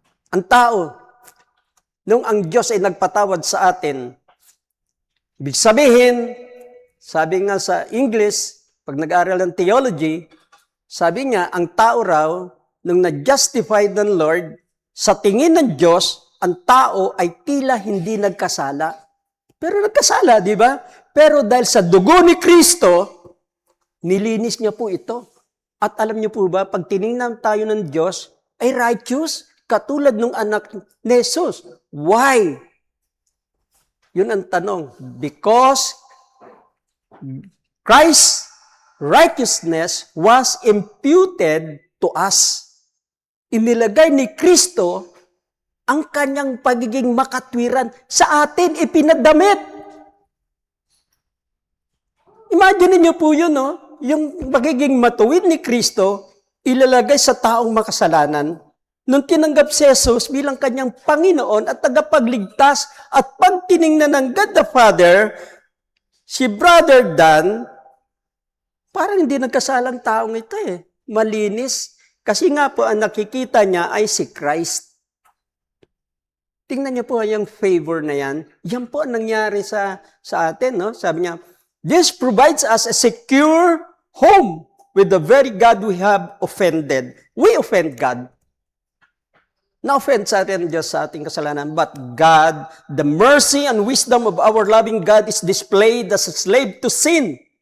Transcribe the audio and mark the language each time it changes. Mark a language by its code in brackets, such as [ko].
[tl] Ang tao, nung ang Diyos ay nagpatawad sa atin, ibig sabihin, sabi nga sa English, pag nag-aaral ng theology, sabi nga, ang tao raw, nung na-justified ng Lord, sa tingin ng Diyos, ang tao ay tila hindi nagkasala. Pero nagkasala, di ba? Pero dahil sa dugo ni Kristo, nilinis niya po ito. At alam niyo po ba, pag tinignan tayo ng Diyos, ay righteous, katulad ng anak ni Jesus. Why? Yun ang tanong. [en] Because Christ's righteousness was imputed to us. [tl] Inilagay ni Kristo ang kanyang pagiging makatwiran sa atin, ipinadamit. Imagine niyo po yun, no? Yung pagiging matuwid ni Kristo, ilalagay sa taong makasalanan. Nung tinanggap si Jesus bilang kanyang Panginoon at tagapagligtas at pag tiningnan ng God the Father, si Brother Dan, parang hindi nagkasalang taong ito eh. Malinis. Kasi nga po, ang nakikita niya ay si Christ. Tingnan niyo po yung favor na yan. Yan po ang nangyari sa atin. No? [en] Sabi niya, this provides us a secure home with the very God we have offended. We offend God. [tl] Na-offend sa atin Diyos sa ating kasalanan. [en] But God, the mercy and wisdom of our loving God is displayed as a slave to sin.